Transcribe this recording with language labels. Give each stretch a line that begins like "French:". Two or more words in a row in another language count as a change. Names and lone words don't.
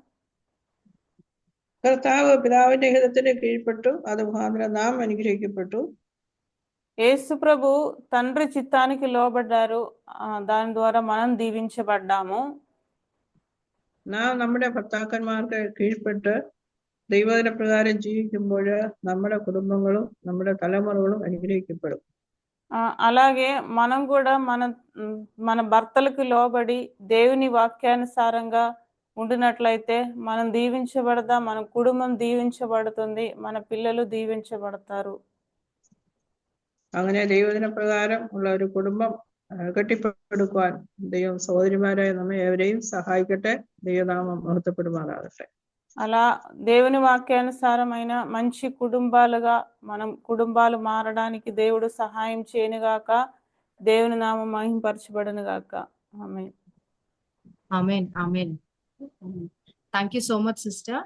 Malayalam: കർത്താവ് പിതാവിന്റെ ഹിതത്തിന് കീഴ്പ്പെട്ടു, അത് മുഖാന്തരം നാം അനുഗ്രഹിക്കപ്പെട്ടു.
Telugu: యేసు ప్రభు తండ్రి చిత్తానికి లోబడ్డారు, దాని ద్వారా మనం దీవించబడ్డాము.
Malayalam: നാം നമ്മുടെ ഭർത്താക്കന്മാർക്ക് കീഴ്പ്പെട്ട് ദൈവദിന പ്രകാരം ജീവിക്കുമ്പോൾ നമ്മുടെ കുടുംബങ്ങളും നമ്മുടെ തലമുറകളും അനുഗ്രഹിക്കപ്പെടും.
Telugu: అలాగే మనం కూడా మన భర్తలకు లోబడి దేవుని వాక్యానుసారంగా ఉండినట్లయితే మనం దీవించబడదాం, మన కుటుంబం దీవించబడుతుంది, మన పిల్లలు దీవించబడతారు.
Malayalam: അങ്ങനെ ദൈവദിന പ്രകാരം ഉള്ള ഒരു കുടുംബം കെട്ടിപ്പടുക്കുവാൻ ദൈവം സഹോദരിമാരായ നമ്മെ ഏവരെയും സഹായിക്കട്ടെ. ദൈവനാമം മഹത്വപ്പെടുമാറാകട്ടെ.
Telugu: అలా దేవుని వాక్యానుసారమైన మంచి కుటుంబాలుగా మనం కుటుంబాలు మారడానికి దేవుడు సహాయం చేయనుగాక. దేవుని నామం మహింపరచబడును గాక. ఆమేన్. ఆమేన్. ఆమేన్.
English: thank you so much sister.